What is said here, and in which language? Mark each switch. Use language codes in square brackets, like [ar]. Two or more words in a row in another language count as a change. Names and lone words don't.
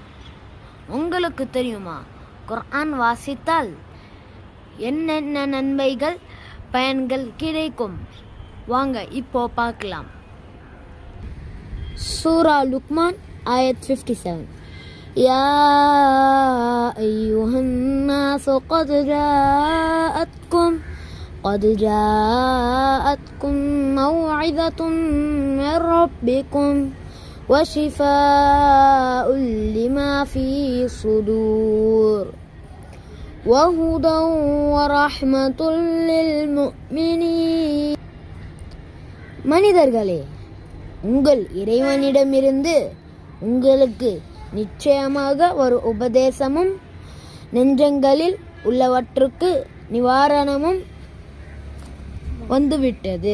[ta] உங்களுக்கு தெரியுமா, குர்ஆன் வாசித்தால் என்னென்ன நன்மைகள் பயன்கள் கிடைக்கும்? வாங்க இப்போ பார்க்கலாம். சூரா லுக்மான் ஆயத் 57. [ar] يا أيها الناس قد جاءتكم موعظة من ربكم وشفاء لما في الصدور وهدى ورحمة للمؤمنين. [ta] மனிதர்களே, உங்கள் இறைவனிடமிருந்து உங்களுக்கு நிச்சயமாக ஒரு உபதேசமும் நெஞ்சங்களில் உள்ளவற்றுக்கு நிவாரணமும் வந்துவிட்டது.